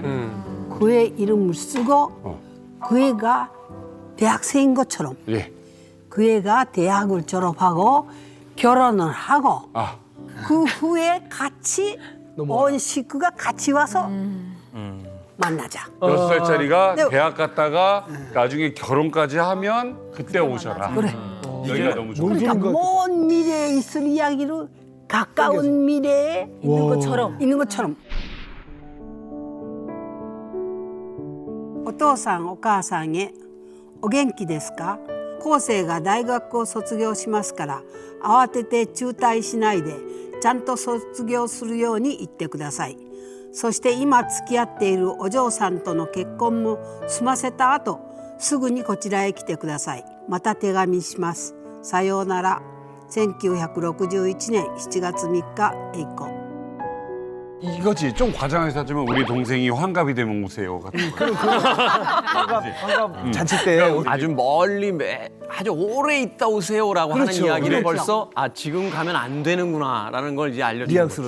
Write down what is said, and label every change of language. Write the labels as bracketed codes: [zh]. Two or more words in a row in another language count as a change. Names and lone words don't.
[ko] 그 애 이름을 쓰고 그 애가 대학생인 것처럼 그 애가 대학을 졸업하고 결혼을 하고 그 후에 같이 온 식구가 같이 와서 만나자. 6살짜리가 네. 대학 갔다가 나중에 결혼까지 하면 그때 오셔라. 그래. 얘기가 너무 좋아. 그러니까 먼 미래에 있을 이야기를 가까운 미래에 있는 것처럼. [ja] お父さんお母さんへお元気ですか？後世が大学を卒業しますから慌てて中退しないでちゃんと卒業するように言ってください。そして今付き合っているお嬢さんとの結婚も済ませた後すぐにこちらへ来てください。また手紙します。さようなら。1961年7月3日エイコ。 [ko] 이거지. 좀 과장해서 하지만 우리 동생이 환갑이 되면 오세요. 같은 거. 환갑 잔치 때 아주 멀리 아주 오래 있다 오세요라고 하는 이야기를 그렇죠. 벌써 지금 가면 안 되는구나라는 걸 이제 알려주는 거죠.